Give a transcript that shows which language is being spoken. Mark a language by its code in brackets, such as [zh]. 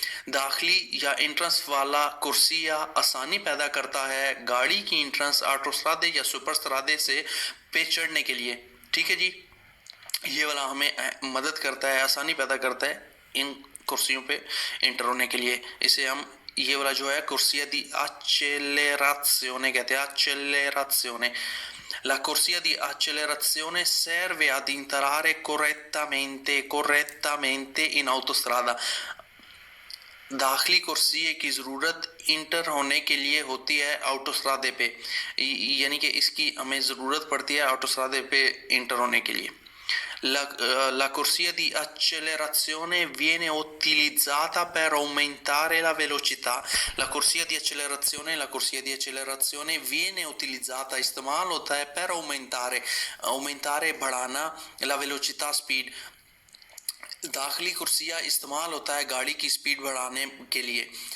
[hi] दाखिली या इंट्रेंस वाला कुर्सिया आसानी पैदा करता है गाड़ी की इंट्रेंस ऑटोस्ट्रादे या सुपर स्त्रादे से पे चढ़ने के लिए। ठीक है जी, ये वाला हमें मदद करता है, आसानी पैदा करता है इन कुर्सियों पे इंटर होने के लिए। इसे हम ये वाला जो है कुर्सिया दी accelerazione कहते हैं, accelerazione। [it] La corsia di accelerazione serve ad entrare correttamente in autostrada। [hi] दाखिली कुर्सी की ज़रूरत इंटर होने के लिए होती है ऑटोस्ट्रादे पे, यानी कि इसकी हमें ज़रूरत पड़ती है ऑटोस्ट्रादे पे इंटर होने के लिए। [it] La corsia di accelerazione viene utilizzata per aumentare la velocità। La corsia di accelerazione viene utilizzata, [hi] इस्तेमाल होता है [it] per aumentare बढ़ाना, la velocità speed। [hi] दाखिली कुर्सिया इस्तेमाल होता है गाड़ी की स्पीड बढ़ाने के लिए।